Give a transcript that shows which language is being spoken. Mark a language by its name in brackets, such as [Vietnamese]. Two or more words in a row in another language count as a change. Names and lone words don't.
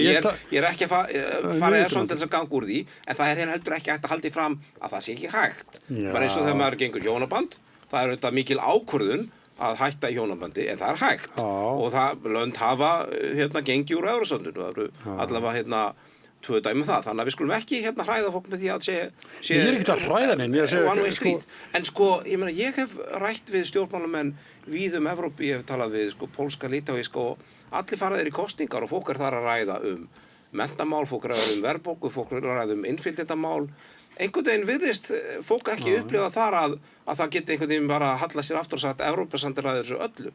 [Icelandic] Ég er ekki að fara í Evrópusambandið til þess að ganga úr því, en það er heldur ekki hægt að halda því fram að það sé ekki hægt. Bara eins og þegar maður gengur hjónaband, það er auðvitað mikil ákvörðun að hætta í hjónabandi, en það er hægt. Og það lönd hafa gengið úr Evrópusambandinu, það eru allavega tvö dæmi það, þannig að við skulum ekki hræða fólk með því að sé ég er ekki að hræða neinn, [English] one way street. [Icelandic] En ég hef rætt við stjórnmálamenn víð Evrópu, ég hef talað við pólska, litáíska og allir fara þeir í kosningar og fólk er þar að ræða menntamál, fólk er að ræða verðbólgu, fólk er að ræða innflytjendamál. Einhvern veginn virðist fólk ekki upplifa þar að það geti einhvern veginn bara að halla sér aftur og sagt Evrópusambandið ræður þessu öllu.